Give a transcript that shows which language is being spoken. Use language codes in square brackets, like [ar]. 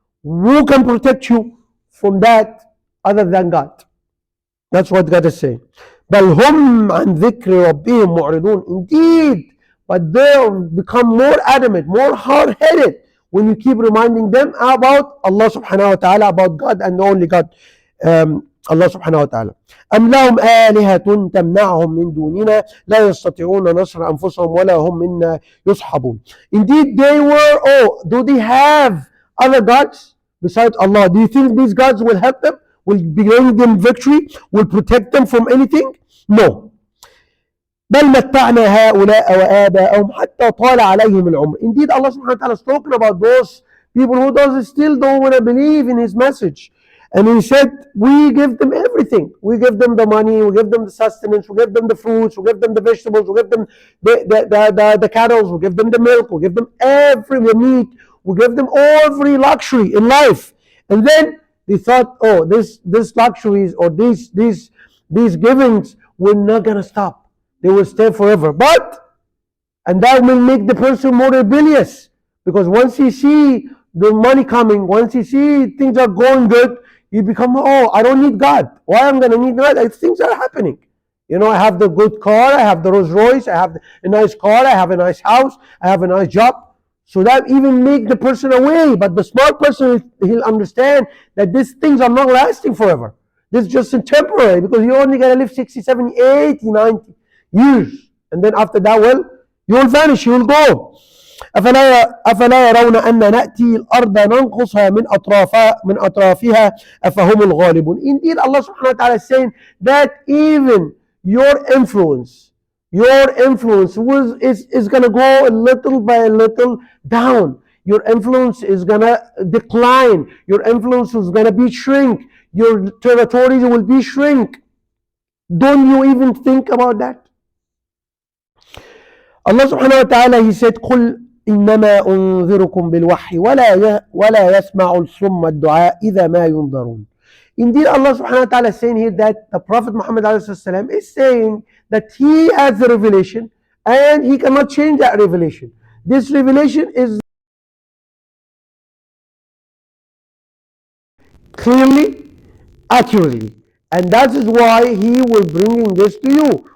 [en] Who can protect you from that other than God? That's what God is saying. [ar] بل هم عن ذكر ربهم معرضون. [en] Indeed, but they become more adamant, more hard-headed when you keep reminding them about Allah subhanahu wa ta'ala, about God and only God, Allah subhanahu wa ta'ala. [ar] أم لهم آلهة تمنعهم من دوننا لا يستطيعون نصر أنفسهم ولا هم منا يصحبون. [en] Indeed they were, oh, do they have other gods besides Allah? Do you think these gods will help them? Will bring them victory? Will protect them from anything? No. [ar] بل متعنا هؤلاء وآباءهم حتى طال عليهم العمر. [en] Indeed, Allah subhanahu wa ta'ala is talking about those people who still don't want to believe in His message. And He said, we give them everything. We give them the money, we give them the sustenance, we give them the fruits, we give them the vegetables, we give them the cattle, we give them the milk, we give them the meat, we give them every luxury in life. And then they thought, oh, this luxuries or these givings were not gonna stop. They will stay forever. And that will make the person more rebellious, because once he see the money coming, once he see things are going good, you become, oh, I don't need God. Why I'm gonna need God? Things are happening. I have the good car, I have the Rolls Royce, I have a nice car, I have a nice house, I have a nice job. So that even make the person away. But the smart person, he'll understand that these things are not lasting forever. This is just temporary, because you're only going to live 60, 70, 80, 90 years. And then after that, well, you will vanish, you will go. [ar] أفلا يرون أن نأتي الأرض ننقصها من أطرافها أفهم الغالبون. [en] Indeed, Allah subhanahu wa ta'ala is saying that even your influence is going to go little by little down. Your influence is going to decline. Your influence is going to be shrink. Your territories will be shrink. Don't you even think about that? Allah subhanahu wa ta'ala, He said, [ar] قل إنما أنذركم بالوحي ولا يسمع الصم الدعاء إذا ما ينذرون. [en] Indeed, Allah subhanahu wa ta'ala is saying here that the Prophet Muhammad is saying that he has the revelation and he cannot change that revelation. This revelation is clearly, accurately, and that is why he will bring this to you.